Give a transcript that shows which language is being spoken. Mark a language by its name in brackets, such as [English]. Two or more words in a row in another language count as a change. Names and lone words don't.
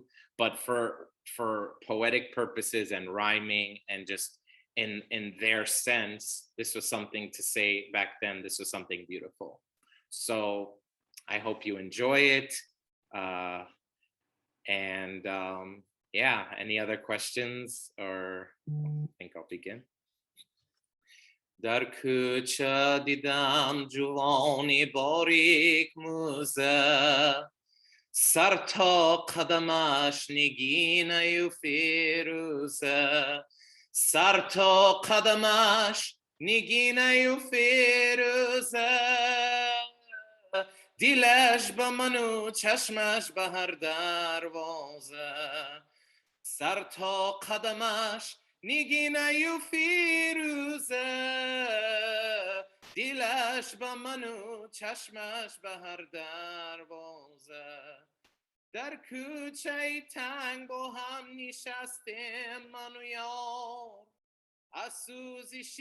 [English] But for poetic purposes and rhyming and just in their sense, this was something to say back then. This was something beautiful. So I hope you enjoy it. Yeah, any other questions? Or I think I'll begin. [Persian] در کوچه دیدم جوانی باریک موزه، سر تا قدمش نگینه فیروزه، سر تا قدمش نگینه فیروزه, sar ta qadamash niginayu firuza, دلش با منو چشمش به هر دروازه، سر تا قدمش نگینه فیروزه دیلش با منو چشمش به هر دروازه در کوچه تنگ با هم نشستیم من و یار از سوزش